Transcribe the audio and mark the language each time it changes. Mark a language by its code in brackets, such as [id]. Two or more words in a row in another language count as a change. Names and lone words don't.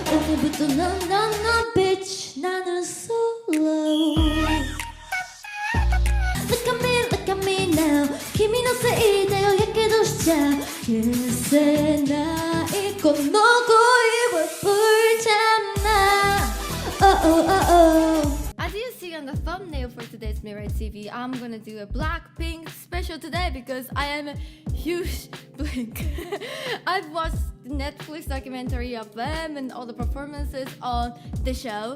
[ko] 오늘부터 넌 bitch 나는 solo [en] Look at me now [ja] 君のせいだよやけどしちゃう許せないこの恋は [en] As you see on the thumbnail for today's MIREI TV, I'm gonna do a BLACKPINK special today because I am a huge Blink. I've watched the Netflix documentary of them and all the performances on the show.